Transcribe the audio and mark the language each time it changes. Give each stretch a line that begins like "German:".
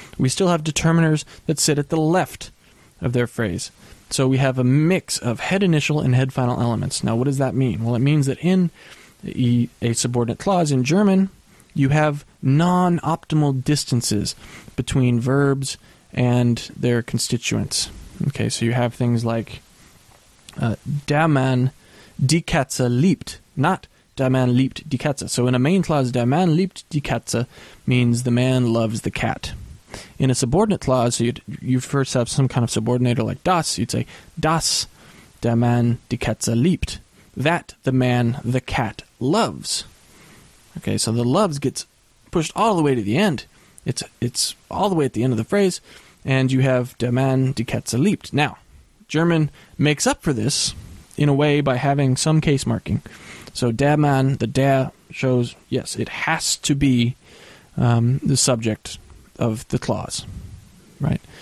English: We still have determiners that sit at the left of their phrase. So we have a mix of head initial and head final elements. Now, what does that mean? Well, it means that in a subordinate clause in German, you have non-optimal distances between verbs and their constituents. Okay, so you have things like
German: der Mann die Katze liebt,
English: not
German: der Mann liebt die Katze.
English: So in a main clause,
German: der Mann liebt die Katze
English: means the man loves the cat. In a subordinate clause, so you first have some kind of subordinator like das.
German: You'd say, das der Mann die Katze liebt.
English: That the man the cat loves. Okay, so the loves gets pushed all the way to the end. It's all the way at the end of the phrase, and you have
German: der Mann die Katze liebt.
English: Now, German makes up for this in a way by having some case marking. So der Mann, the der shows, yes, it has to be the subject of the clause, right?